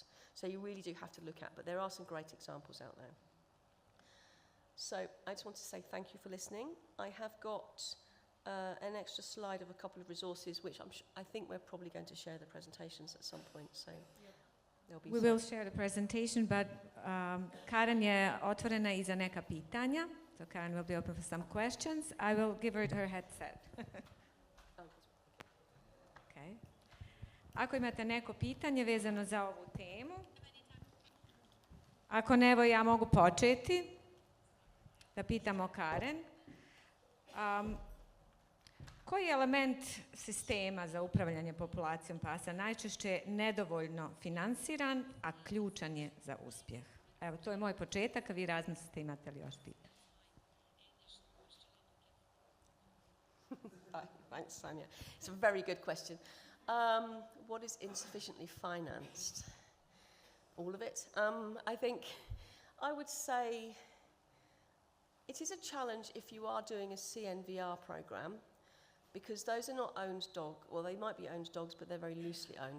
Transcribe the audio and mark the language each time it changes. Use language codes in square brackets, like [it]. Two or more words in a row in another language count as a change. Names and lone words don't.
[en] So you really do have to look at, but there are some great examples out there. So I just want to say thank you for listening. I have got an extra slide of a couple of resources, which I think we're probably going to share the presentations at some point. So there'll be We will share the presentation, but Karen [bs] je otvorena i za neka pitanja. [en] So Karen will be open for some questions. I will give her her headset. Okay. [bs] Ako imate neko pitanje vezano za ovu temu, ako ne, evo ja mogu početi da pitamo Karen. Koji element sistema za upravljanje populacijom pasa najčešće je nedovoljno finansiran, a ključan je za uspjeh? Evo, to je moj početak, a vi razmislite imate li još pitanja. [en] Thanks, Sanja. It's a very good question. What is insufficiently financed? All of it. I think I would say it is a challenge if you are doing a CNVR program, because those are not owned dogs, well, they might be owned dogs, but they're very loosely owned.